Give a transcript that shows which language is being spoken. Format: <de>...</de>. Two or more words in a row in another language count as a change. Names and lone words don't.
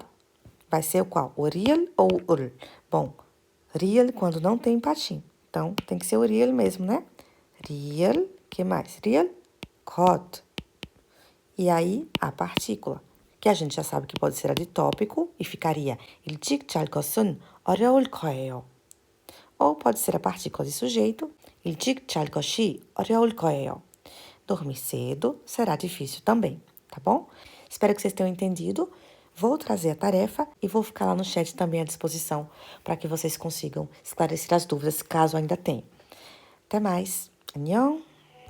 <pt>Vai ser o qual? O real ou o ur? Bom, real quando não tem patim. Então, tem que ser o real mesmo, né? Real, que mais? Real, cod. E aí, a partícula, que a gente já sabe que pode ser a de tópico e ficaria</pt> <ko>일찍 잘 것은 어려울 거예요.</ko> <pt>Ou pode ser a partícula de sujeito,</pt> <ko>일찍 잘 것이 어려울 거예요.</ko> <pt>Dormir cedo será difícil também, tá bom? Espero que vocês tenham entendido. Vou trazer a tarefa e vou ficar lá no chat também à disposição para que vocês consigam esclarecer as dúvidas, caso ainda tenham. Até mais.</pt> <ko>안녕.</ko>